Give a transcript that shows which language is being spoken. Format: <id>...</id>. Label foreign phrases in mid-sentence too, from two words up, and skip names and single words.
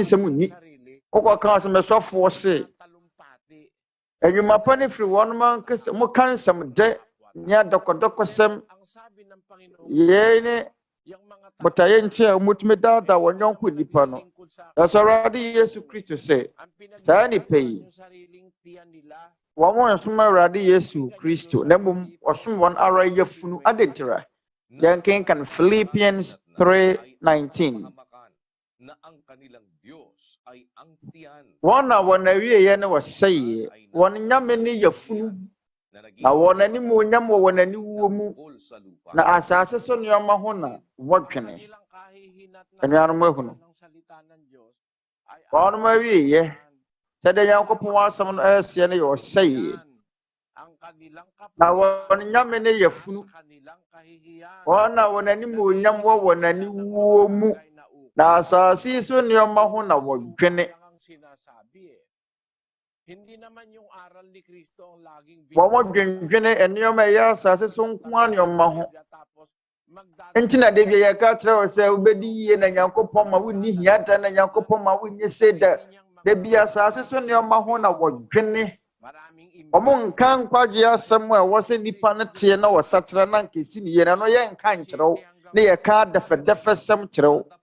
<ak>nsɛm nni wokɔka sɛ mesɔfoɔ se adwuma pa ne firi wɔn mo ka nsɛm dɛ ne adɔkɔdɔkɔsɛm yɛi ne botaeɛ nti a motumi daadaa wɔn yɔnko nnipa no da sɛ Awurade Yesu Kristo sɛ saa nnipa yi wɔn mo nsom Awurade Yesu Kristo na mmom wɔsom wɔn ara yɛfunu adentira yɛnkenkan Philippians 3:19</ak> <tl>na ang kanilang Diyos</tl> <ak>Wana wana wie ye ne wɔsɛe wɔn nyame ne yafunu na wɔn ani mu nyam wɔn ani wuo mu na asase so nneɛma ho na wɔdwene anuanom ahunu wɔn ma wie ye sɛde Nyankopɔn asɛm no ɛsie ne wɔsɛe na wɔn nyame ne yafunu wɔn na wɔn ani mu nyam wɔn ani wuo mu na asase so nneɛma ho na wɔdwene.</ak> <tl>Hindi naman yung aral ni Kristo ang laging</tl> <ak>Wɔmɔdwendwene nneɛma ɛyɛ asase so nko ara nneɛma ho. Nti na de bi yɛ ka kyerɛ wo sɛ wobɛdi yie na Nyankopɔn ma wonni hiata na Nyankopɔn ma wonni seda. De bi asase so nneɛma ho na wɔdwene. Ɔmo nka nkwagyeɛ asɛm a ɛwɔ sɛ nnipa no teɛ na wɔsakyerɛ na nkɛsi ne yie na no yɛ nka nkyerɛw ne yɛka dɛfɛdɛfɛ sɛm kyerɛw.</ak>